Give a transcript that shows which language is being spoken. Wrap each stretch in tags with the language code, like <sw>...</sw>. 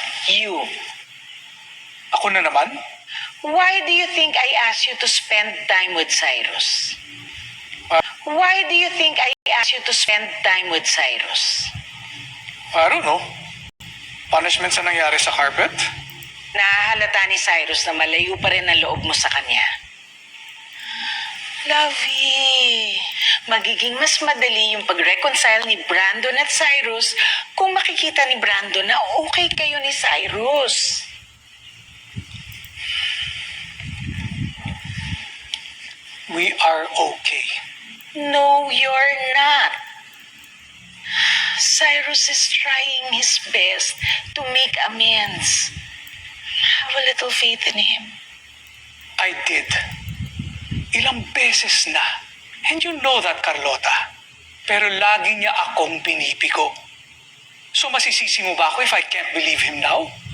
<tl>You. Ako na naman?</tl> <en>Why do you think I asked you to spend time with Cyrus? Why do you think I asked you to spend time with Cyrus? I don't know. Punishment</en> <tl>sa nangyari sa</tl> <en>carpet?</en> <tl>Nahahalata ni Cyrus na malayo pa rin ang loob mo sa kanya. Lovey, magiging mas madali yung pag-reconcile ni Brandon at Cyrus kung makikita ni Brandon na okay kayo ni Cyrus.</tl> <en>We are okay. No, you're not. Cyrus is trying his best to make amends. Have a little faith in him. I did.</en> <tl>Ilang beses na.</tl> <en>And you know that, Carlota.</en> <tl>Pero lagi niya akong binibigo.</tl> <en>So</en> <tl>masisisi mo ba ako</tl> <en>if I can't believe him now?</en>